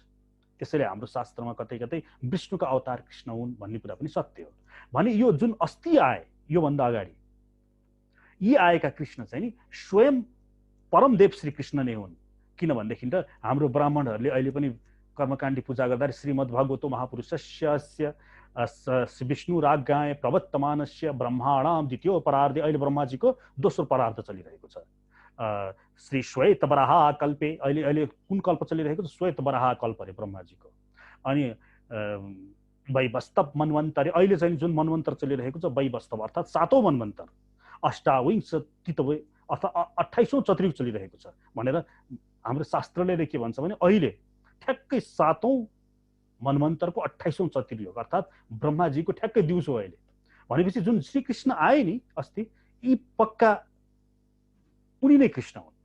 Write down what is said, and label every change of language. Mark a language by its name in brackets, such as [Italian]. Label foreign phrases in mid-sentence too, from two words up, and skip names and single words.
[Nepali] त्यसैले हाम्रो शास्त्रमा कतै कतै विष्णुको अवतार कृष्ण हुन् भन्ने कुरा पनि सत्य हो। भने यो जुन अस्ति आए, योभन्दा अगाडि यी आएका कृष्ण चाहिँ नि स्वयं परमदेव श्री कृष्ण नै हुन्। किनभनेदेखि त हाम्रो ब्राह्मणहरूले अहिले पनि कर्मकाण्डी पूजा गर्दा [Sanskrit] श्रीमद् भगवतो महापुरुषस्य विष्णुराज्ञाय प्रवर्तमानस्य ब्रह्माणाम द्वितीय परार्धे, [Nepali] अहिले ब्रह्माजीको दोस्रो परार्ध चलिरहेको छ। [Sanskrit] श्री श्वेत वराह कल्पे, [Nepali] अहिले कुन कल्प चलिरहेको छ? श्वेत वराह कल्प अरे ब्रह्माजीको। अनि [Sanskrit] वैवस्तव मनवन्तरे, [Nepali] अहिले चाहिँ जुन मनवन्तर चलिरहेको छ वैवस्तव अर्थात् 7औं मनवन्तर, अष्टाविंशतितवे अर्थात् 28औं चतुर्युग चलिरहेको छ भनेर हाम्रो शास्त्रले के भन्छ भने अहिले ठ्याक्कै 7औं मनवन्तरको 28औं चतुर्युग अर्थात् ब्रह्माजीको ठ्याक्कै दिउँसो अहिले भनेपछि जुन श्री कृष्ण आए नि अस्ति, यी पक्का उनी नै कृष्ण हुन्।